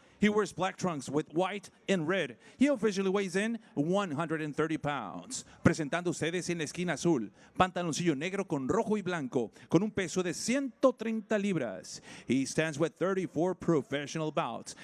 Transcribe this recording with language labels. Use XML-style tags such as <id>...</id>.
<en>He wears black trunks with white and red. He officially weighs in 130 pounds.</en> <es>Presentando ustedes en la esquina azul, pantaloncillo negro con rojo y blanco, con un peso de 130 libras.</es> <en>He stands with 34 professional bouts.</en>